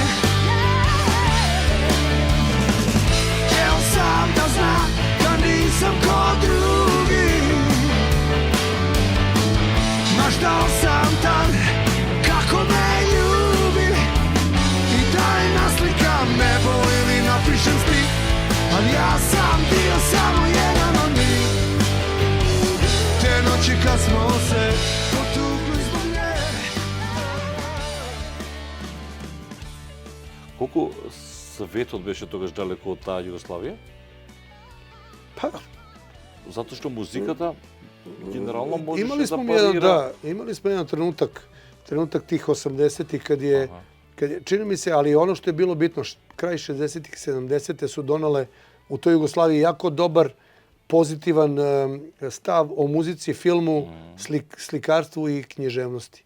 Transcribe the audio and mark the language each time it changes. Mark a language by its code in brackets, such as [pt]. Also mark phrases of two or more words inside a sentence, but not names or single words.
[sr] Hteo sam da znam da nisam ko drugi, maštao sam tad kako me ljubi, i daj naslikam nebo ili napišem stih, ali ja sam bio samo jedan od njih. Te noći kad smo se potukli zbog nje. [mk] Колку светот беше тогаш далеко од таа Југославија? [sr] Pa, [mk] Затоа што музиката генерално можеше [sr] imali [mk] да [sr] smo [mk] парира. [sr] imali smo jedan trenutak tih 80-ih kad je, čini mi se, ali ono što je bilo bitno, kraj 60-ih, 70-te su donale u toj Jugoslaviji jako dobar, pozitivan stav o muzici, filmu, slikarstvu i književnosti.